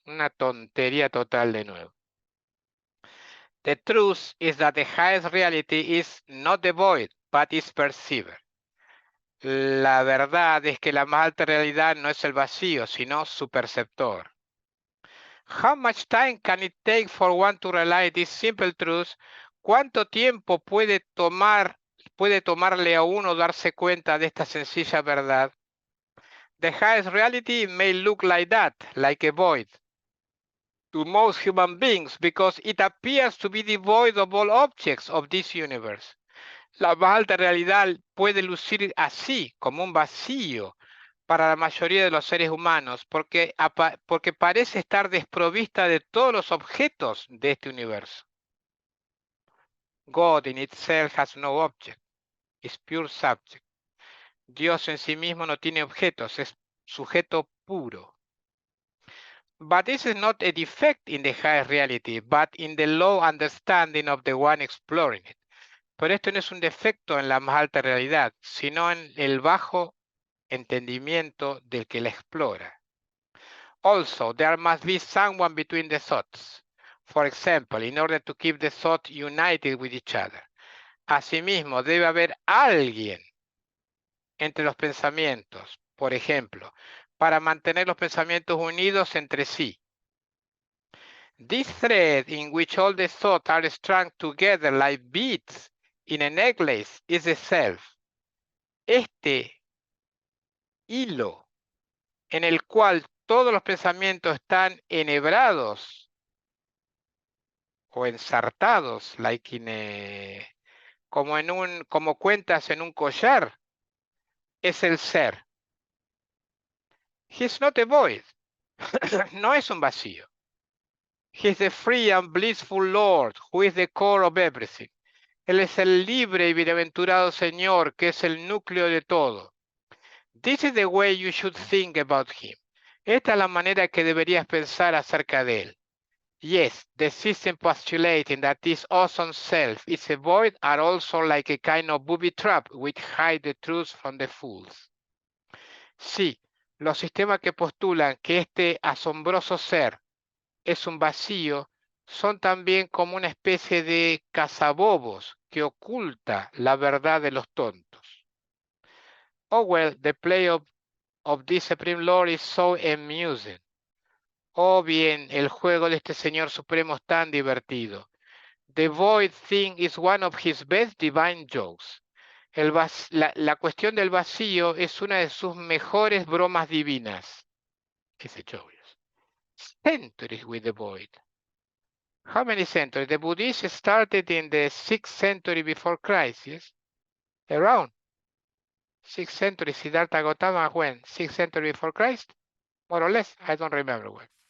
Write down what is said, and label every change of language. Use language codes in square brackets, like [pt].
[es] Una tontería total de nuevo. [en] The truth is that the highest reality is not the void, but is perceived. [es] La verdad es que la más alta realidad no es el vacío, sino su perceptor. [en] How much time can it take for one to realize this simple truth? [es] ¿Cuánto tiempo puede tomarle a uno darse cuenta de esta sencilla verdad? [en] The highest reality may look like that, like a void, to most human beings, because it appears to be devoid of all objects of this universe. [es] La más alta realidad puede lucir así, como un vacío, para la mayoría de los seres humanos, porque parece estar desprovista de todos los objetos de este universo. [en] God in itself has no object, is pure subject. [es] Dios en sí mismo no tiene objetos, es sujeto puro. [en] But this is not a defect in the high reality, but in the low understanding of the one exploring it. [es] Pero esto no es un defecto en la más alta realidad, sino en el bajo entendimiento del que la explora. [en] Also, there must be someone between the thoughts. For example, in order to keep the thought united with each other. [es] Asimismo, debe haber alguien entre los pensamientos, por ejemplo, para mantener los pensamientos unidos entre sí. [en] This thread in which all the thoughts are strung together like beads in a necklace is the self. [es] Este hilo en el cual todos los pensamientos están enhebrados o ensartados, like como cuentas en un collar, es el ser. [en] He's not a void. [es] No es un vacío. [en] He's the free and blissful Lord, who is the core of everything. [es] Él es el libre y bienaventurado Señor, que es el núcleo de todo. [en] This is the way you should think about him. [es] Esta es la manera que deberías pensar acerca de él. [en] Yes, the system postulating that this awesome self is a void are also like a kind of booby trap which hide the truth from the fools. [es] Sí, los sistemas que postulan que este asombroso ser es un vacío son también como una especie de cazabobos que oculta la verdad de los tontos. [en] Oh well, the play of this Supreme Lord is so amusing. [es] Oh bien, el juego de este Señor Supremo es tan divertido. [en] The void thing is one of his best divine jokes. [es] La cuestión del vacío es una de sus mejores bromas divinas. Ese joke. [en] Centuries with the void. How many centuries? The Buddhists started in the 6th century before Christ, yes? Around 6th century. Siddhartha Gautama when? 6th century before Christ? More or less, I don't remember when.